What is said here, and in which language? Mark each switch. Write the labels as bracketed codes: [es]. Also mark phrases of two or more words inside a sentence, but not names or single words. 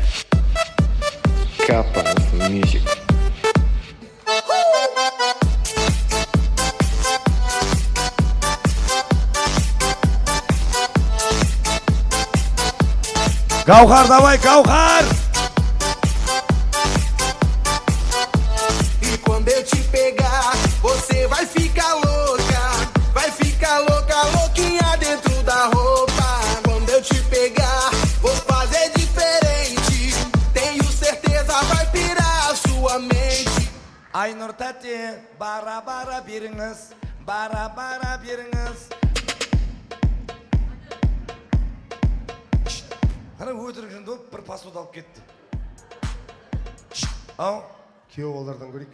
[kk] Капас Music. Гаухар, давай, Гаухар! [pt] E quando eu te pegar, você vai ficar louca. Vai ficar louca, louquinha dentro da roupa. Quando eu te pegar, vou fazer diferente. Tenho certeza vai pirar a sua mente. [kk] Айнұр тәте, бара-бара беріңіз, бара-бара беріңіз. Қана өтірік жынды бір пасуды алып кетті. Ау? Күйеу балдардан көрейік.